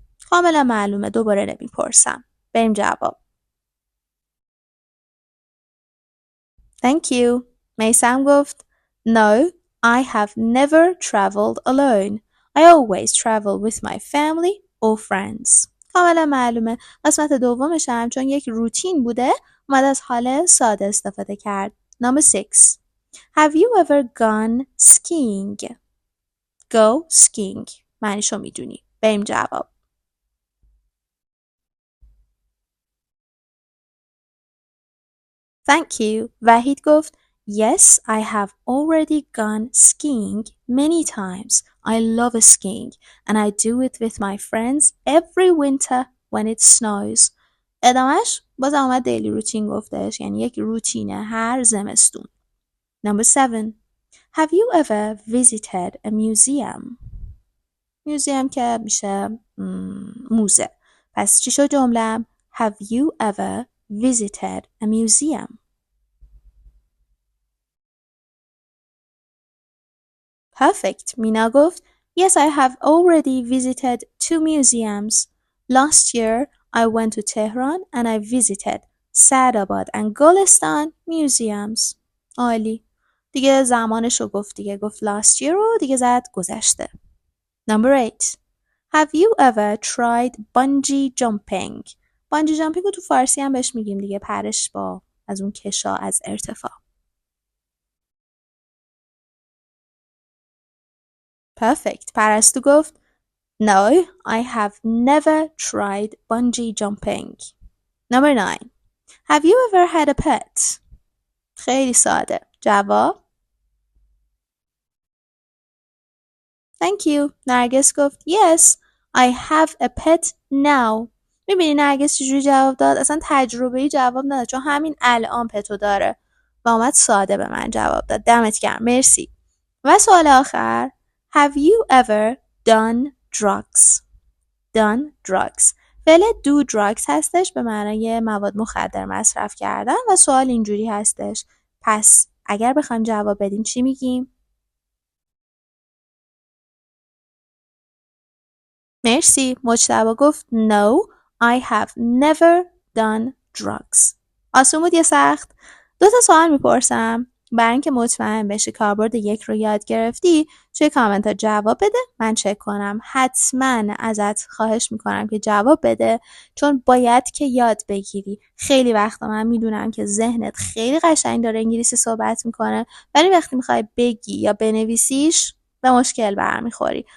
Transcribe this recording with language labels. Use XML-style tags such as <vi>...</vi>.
<fa>کاملا معلومه. دوباره نمیپرسم. بریم جواب.</fa> <en>Thank you. میثم</en> <fa>گفت</fa> <en>No, I have never traveled alone. I always travel with my family or friends.</en> <fa>کاملا معلومه. قسمت دومش هم چون یک روتین بوده اومد از حال ساده استفاده کرد.</fa> <en>Number 6. Have you ever gone skiing? Go skiing.</en> <fa>معنیشو میدونی. بریم جواب.</fa> <en>Thank you. وحید</en> <fa>گفت</fa> <en>Yes, I have already gone skiing many times. I love skiing and I do it with my friends every winter when it snows.</en> <fa>ادامش باز اومد</fa> <en>daily routine</en> <fa>گفتش، یعنی یک روتینه هر زمستون.</fa> <en>Number 7. Have you ever visited a museum?</en> <fa>museum که میشه موزه. پس چی شد جمله‌ام؟</fa> <en>Have you ever visited a museum? Perfect. مینا</en> <fa>گفت</fa> <en>Yes, I have already visited 2 museums. Last year, I went to Tehran and I visited Sadabad and Golestan museums.</en> <fa>عالی. دیگه زمانشو گفت دیگه. گفت</fa> <en>last year</en> <fa>رو دیگه زد گذشته.</fa> <en>Number 8. Have you ever tried bungee jumping?</en> <fa>bungee jumping رو تو فارسی هم بهش میگیم دیگه، پرش با از اون کشا از ارتفاع.</fa> <en>Perfect. پرستو</en> <fa>گفت</fa> <en>No, I have never tried bungee jumping. Number 9. Have you ever had a pet?</en> <fa>خیلی ساده. جواب</fa> <en>Thank you. نرگس</en> <fa>گفت</fa> <en>Yes, I have a pet now.</en> <fa>میبینی نرگس چجوری جواب داد؟ اصلا تجربه‌ای جواب نداد چون همین الان پتو داره و اومد ساده به من جواب داد. دمت گرم. مرسی. و سوال آخر</fa> <en>Have you ever done drugs? done drugs.</en> <fa>فعل</fa> <en>do drugs</en> <fa>هستش به معنای مواد مخدر مصرف کردن و سوال اینجوری هستش. پس اگر بخوایم جواب بدیم چی میگیم؟ مرسی.</fa> <en>مجتبی</en> <fa>گفت</fa> <en>No, I have never done drugs.</en> <fa>آسون بود یا سخت؟ 2 سوال میپرسم. برای اینکه مطمئن بشی کاربرد 1 رو یاد گرفتی توی کامنت ها جواب بده، من چک کنم. حتما ازت خواهش میکنم که جواب بده چون باید که یاد بگیری. خیلی وقتا من میدونم که ذهنت خیلی قشنگ داره انگلیسی صحبت میکنه ولی وقتی میخوای بگی یا بنویسیش به مشکل برمیخوری.</fa>